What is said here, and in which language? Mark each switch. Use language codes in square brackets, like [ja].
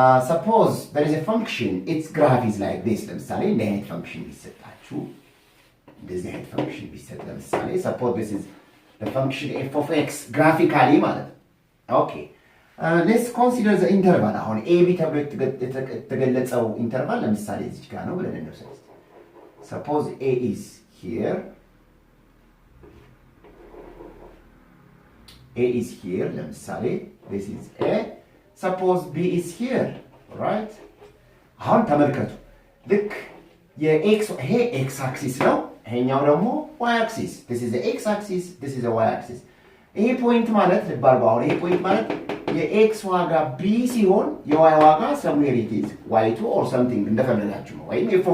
[en] Suppose there is a function, its graph is like this. [am] ለምሳሌ እንደ አይነት function ቢሰጣችሁ እንደዚህ አይነት function ቢሰጥ ለምሳሌ [en] suppose this is the function f of x graphically ማለት ነው። Okay, let's consider the interval. [am] አሁን ab ተብሎ የተገለጸው ኢንተርቫል ለምሳሌ እዚህ ጋር ነው ብለን እንወስድ። [en] Suppose a is here. A is here, [am] ለምሳሌ [en] this is a. Suppose b is here, right? [am] አሁን ተመልከቱ ልክ የx ይሄ x axis ነው፣ ይሄኛው ደግሞ y axis. [en] This is the x axis, this is the y axis. [am] ይሄ ፖይንት ማለት ልብ አድርጉ። አሁን ይሄ ፖይንት ማለት የx ዋጋ b ሲሆን የy ዋጋ [en] somewhere it is y2 or something [am] እንደፈለጋችሁ ነው፣ ወይም